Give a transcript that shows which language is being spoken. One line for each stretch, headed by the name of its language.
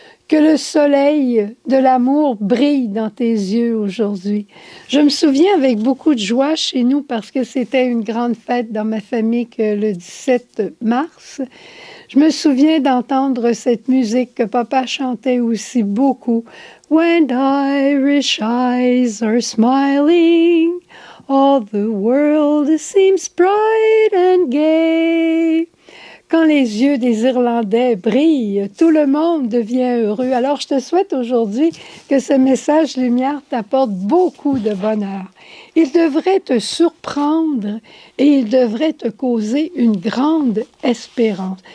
French: Que le soleil de l'amour brille dans tes yeux aujourd'hui. Je me souviens avec beaucoup de joie chez nous parce que c'était une grande fête dans ma famille que le 17 mars. Je me souviens d'entendre cette musique que papa chantait aussi beaucoup.
English: When Irish eyes are smiling, all the world seems bright and gay.
French: Quand les yeux des Irlandais brillent, tout le monde devient heureux. Alors, je te souhaite aujourd'hui que ce message lumière t'apporte beaucoup de bonheur. Il devrait te surprendre et il devrait te causer une grande espérance.